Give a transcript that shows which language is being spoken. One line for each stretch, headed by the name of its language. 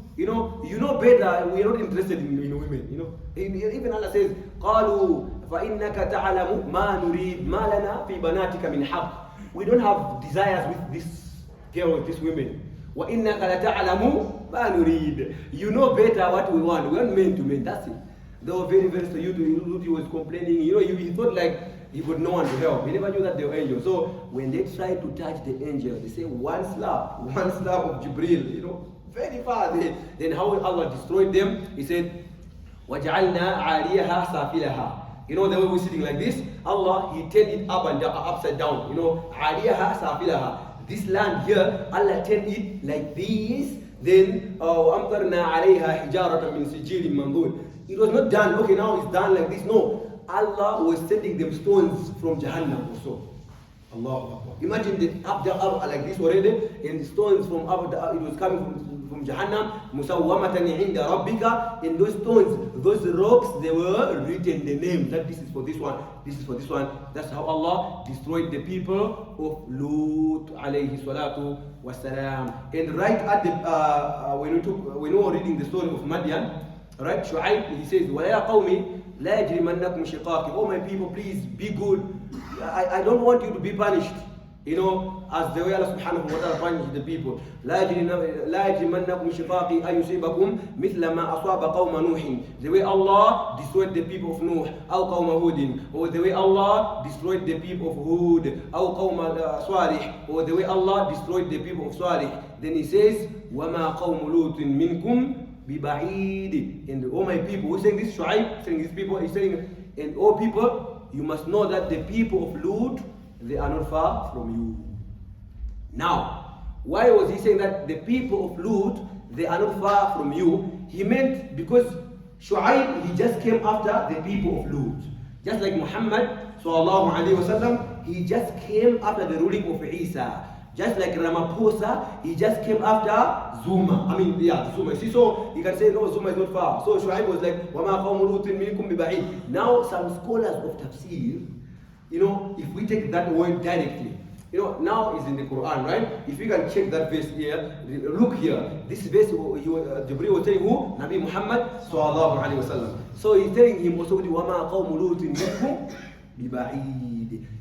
English: You know better, we are not interested in women. Even Allah says,
Arabic: قَالُوا فَإِنَّكَ تَعْلَمُ مَا نُرِيدُ مَا لَنَا فِي بَنَاتِكَ مِنْ حَقٍّ.
English: We don't have desires with this girl, with these women.
Arabic: وَإِنَّكَ لَتَعْلَمُ مَا نُرِيدُ.
English: You know better what we want. We want men to men, that's it. They were very, very, so he was complaining. He thought like, he got no one to help. He never knew that they were angels. So when they tried to touch the angel, they say one slap of Jibril, very far. Then how Allah destroyed them? He said,
Arabic: وَجَعَلْنَا عَالِيَهَا سَافِلَهَا.
English: The way we're sitting like this, Allah, He turned it up and down, upside down.
Arabic: عَالِيَهَا سَافِلَهَا.
English: This land here, Allah turned it like this.
Arabic: Then وَأَمْطَرْنَا عَلَيْهَا حِجَارَةً مِنْ سِجِّيلٍ مَنْضُودٍ.
English: It was not done, okay, now it's done like this. No, Allah was sending them stones from Jahannam also. Allah. Imagine the up like this already, and stones from up, it was coming from Jahannam. Musawwamatan inda rabbika. And those stones, those rocks, they were written the name that this is for this one, this is for this one. That's how Allah destroyed the people of Lut alayhi salatu wassalam. And right at the when we were reading the story of Madian, right? Shu'aib, he says,
Arabic: وَيَا قَوْمِ لَا يَجْرِمَنَّكُمْ شِقَاقِ.
English: Oh my people, please be good. I don't want you to be punished. As the way Allah subhanahu wa ta'ala punished the people.
Arabic: لا يجرمنكم شقاقي أن يصيبكم مثل ما أصاب قوم نوح.
English: The way Allah destroyed the people of Nuh,
Arabic: أو قوم هود,
English: or the way Allah destroyed the people of Hud,
Arabic: أو قوم صالح,
English: or the way Allah destroyed the people of Salih. Then He says,
Arabic: وما قوم لوط منكم ببعيد.
English: And all my people, who's saying this? Shu'aib, saying these people, he's saying, and all people, you must know that the people of Lut, they are not far from you. Now, why was he saying that the people of Lut, they are not far from you? He meant because Shu'aib, he just came after the people of Lut. Just like Muhammad sallallahu alaihi wasallam, he just came after the ruling of Isa. Just like Ramaphosa, he just came after Zuma. Zuma. See, so you can say, no, Zuma is not far. So Shu'aib was like,
Arabic: وَمَا قَوْمُ لُوطٍ مِنْكُمْ بِبَعِيدٍ.
English: Now, some scholars of tafsir, if we take that word directly, now it's in the Quran, right? If you can check that verse here, look here. This verse, Jibreel was telling who? Nabi Muhammad sallallahu alaihi wasallam. So he's telling him also,
Arabic: وَمَا قَوْمُ لُوطٍ مِنْكُمْ بِبَعِيدٍ.